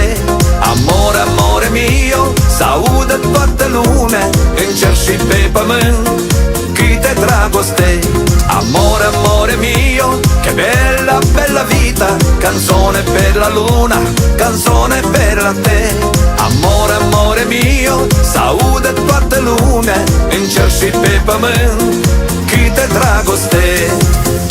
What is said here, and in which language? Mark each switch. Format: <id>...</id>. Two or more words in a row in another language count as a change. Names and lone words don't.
<it>Amore, amore mio,</it> <ro>s-audă toată lumea, în cer și pe pământ, câte dragoste.</ro> <it>Amore, amore mio, che bella, bella vita, canzone per la luna, canzone per la te. Amore, amore mio,</it> <ro>s-audă toată lumea, în cer și pe pământ, câte dragoste.</ro>